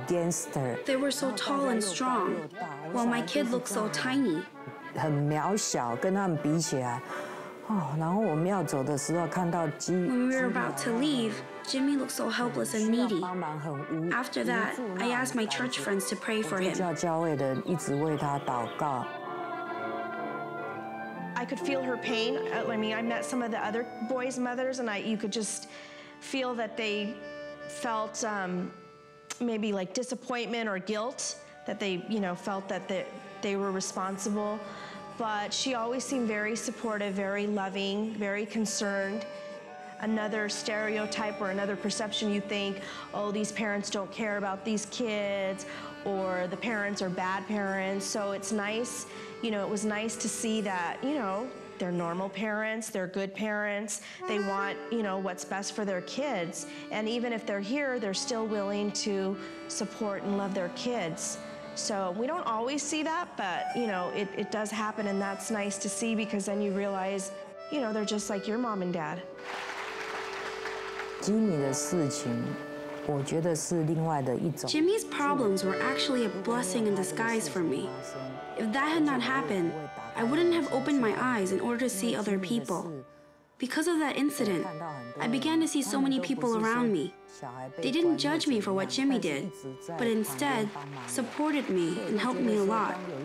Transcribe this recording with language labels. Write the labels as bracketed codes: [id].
[en] They were so tall and strong, while my kid looked so tiny. [zh] 很渺小，跟他们比起来。哦，然后我们要走的时候，看到 [en] When we were about to leave, Jimmy looked so helpless and needy. After that, I asked my church friends to pray for him. [zh] 教会的人一直为他祷告。 [en] I could feel her pain. I mean, I met some of the other boys' mothers, and you could just feel that they felt maybe like disappointment or guilt, that they, felt that they were responsible. But she always seemed very supportive, very loving, very concerned. Another stereotype or another perception, you think, oh, these parents don't care about these kids, or the parents are bad parents. So it's nice, it was nice to see that, they're normal parents, they're good parents, they want, what's best for their kids. And even if they're here, they're still willing to support and love their kids. So we don't always see that, but, it does happen, and that's nice to see, because then you realize, they're just like your mom and dad. [zh] Jimmy 的事情，我觉得是另外的一种。 [en] Jimmy's problems were actually a blessing in disguise for me. If that had not happened, I wouldn't have opened my eyes in order to see other people. Because of that incident, I began to see so many people around me. They didn't judge me for what Jimmy did, but instead supported me and helped me a lot.